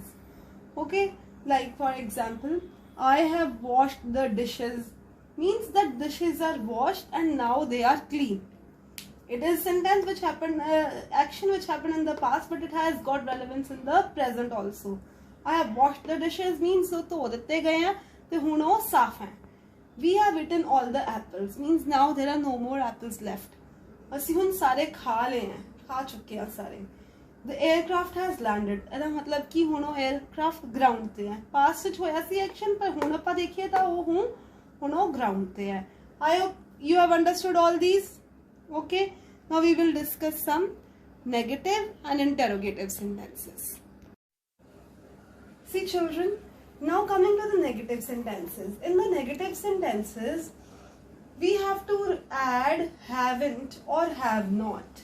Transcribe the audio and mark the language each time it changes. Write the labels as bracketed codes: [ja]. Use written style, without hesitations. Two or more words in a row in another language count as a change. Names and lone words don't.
[en] Okay, like for example, I have washed the dishes means that dishes are washed and now they are clean. It is sentence which happened, action which happened in the past, but it has got relevance in the present also. I have washed the dishes means so [pa] ਧੋ ਦਿੱਤੇ ਗਏ ਹੈਂ ਤੇ ਹੁਣ ਵੋ ਸਾਫ਼ ਹੈਂ. [en] We have eaten all the apples means now there are no more apples left. [pa] ਅਸੀਂ ਹੁਣ ਸਾਰੇ ਖਾ ਲਏ [hi] हैं, खा चुके हैं सारे. [en] The aircraft has landed. [pa] ਇਹਦਾ मतलब कि ਹੁਣ ਉਹ [en] aircraft ground [pa] ਤੇ ਹੈ. Past ਵਿੱਚ ਹੋਇਆ ਸੀ action, ਪਰ ਹੁਣ ਆਪਾਂ ਦੇਖੀਏ ਤਾਂ ਉਹ ਹੁਣ ਉਹ ground ਤੇ ਹੈ. [en] I hope you have understood all these. Okay. Now we will discuss some negative and interrogative sentences. See children, now coming to the negative sentences. In the negative sentences, we have to add haven't or have not.